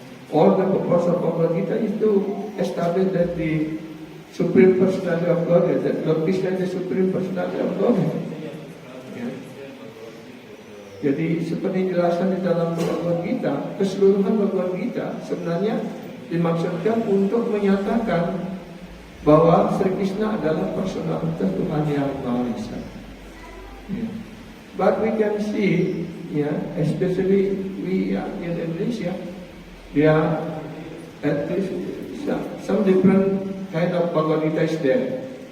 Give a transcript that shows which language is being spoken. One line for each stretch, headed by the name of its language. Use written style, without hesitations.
English: All the purpose of Bhagavad Gita is to establish that the Supreme Personality of Godhead, that Lord Krishna is the Supreme Personality of Godhead.
Indonesian: Jadi seperti dijelaskan di dalam Bhagavad Gita, keseluruhan Bhagavad Gita sebenarnya dimaksudkan untuk menyatakan bahwa Sri Krishna adalah personalitas Tuhan yang Maha Esa.
English: But we can see, especially we in Indonesia, there are at least some different kind of Bhagavad Gita is there.